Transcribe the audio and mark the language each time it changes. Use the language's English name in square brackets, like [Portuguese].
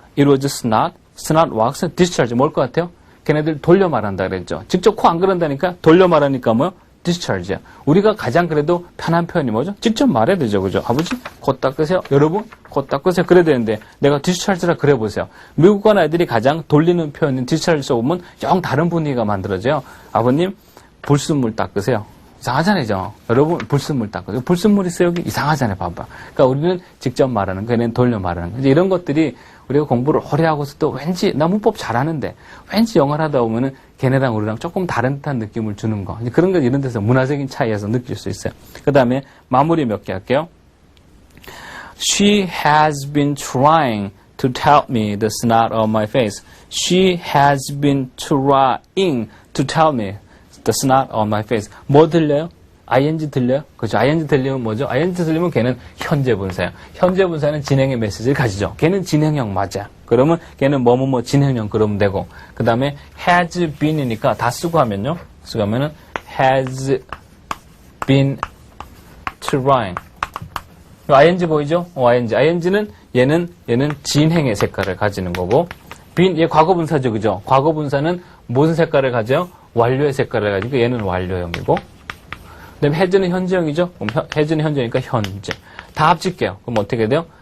[English] It was snot wax, discharge. [Korean] 뭘 것 같아요? 걔네들 돌려 말한다 그랬죠. 직접 코 안 그런다니까 돌려 말하니까 뭐요? discharge야. 우리가 가장 그래도 편한 표현이 뭐죠? 직접 말해야 되죠. 그죠? 아버지, 코 닦으세요. 여러분, 코 닦으세요. 그래야 되는데, 내가 discharge라 그래 보세요. 미국관 아이들이 가장 돌리는 표현인 discharge 써보면 영 다른 분위기가 만들어져요. 아버님, 불순물 닦으세요. 이상하잖아요. 그죠? 여러분, 불순물 닦으세요. 불순물 있어요, 여기? 이상하잖아요. 봐봐. 그러니까 우리는 직접 말하는 거, 걔는 돌려 말하는 거. 이제 이런 것들이 우리가 공부를 오래 하고서도 왠지, 나 문법 잘하는데, 왠지 영어를 하다 보면은 걔네랑 우리랑 조금 다른 듯한 느낌을 주는 거. 그런 거 이런 데서 문화적인 차이에서 느낄 수 있어요. 그 다음에 마무리 몇 개 할게요. [English] She has been trying to tell me the snot on my face. She has been trying to tell me the snot on my face. [Korean] 뭐 들려요? ing 들려요? 그죠? ing 들리면 뭐죠? ing 들리면 걔는 현재 분사예요. 현재 분사는 진행의 메시지를 가지죠. 걔는 진행형 맞아. 그러면 걔는 뭐뭐뭐 진행형 그러면 되고. 그 다음에 has been이니까 다 쓰고 하면요. 쓰고 하면은 [English] has been trying. [Korean] ing 보이죠? ing는 얘는 진행의 색깔을 가지는 거고. been 얘 과거 분사죠. 그죠? 과거 분사는 무슨 색깔을 가져요? 완료의 색깔을 해가지고 얘는 완료형이고, 그 다음에 has는 현재형이죠? 그럼 has는 현재니까 현재. 다 합칠게요. 그럼 어떻게 돼요?